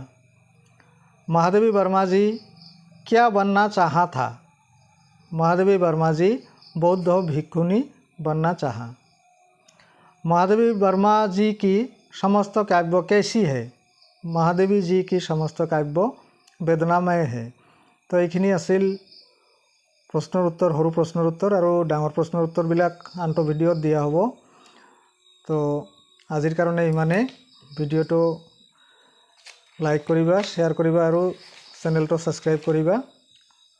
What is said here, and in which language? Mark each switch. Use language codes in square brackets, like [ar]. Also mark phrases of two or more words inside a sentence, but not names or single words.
[hi] महादेवी वर्मा जी क्या बनना चाहा था? महादेवी वर्मा जी बौद्ध भिक्षुनी बनना चाहा। महादेवी वर्मा जी की समस्त काव्य कैसी है? महादेवी जी की समस्त काव्य वेदनामय है। [as] तो এইখিনি আছিল প্ৰশ্নৰ উত্তৰ, সৰু প্ৰশ্নৰ উত্তৰ আৰু ডাঙৰ প্ৰশ্নৰ উত্তৰবিলাক আনটো ভিডিঅ'ত দিয়া হ'ব। তো আজিৰ কাৰণে ইমানে। ভিডিঅ'টো লাইক কৰিবা, শ্বেয়াৰ কৰিবা আৰু চেনেলটো ছাবস্ক্ৰাইব কৰিবা।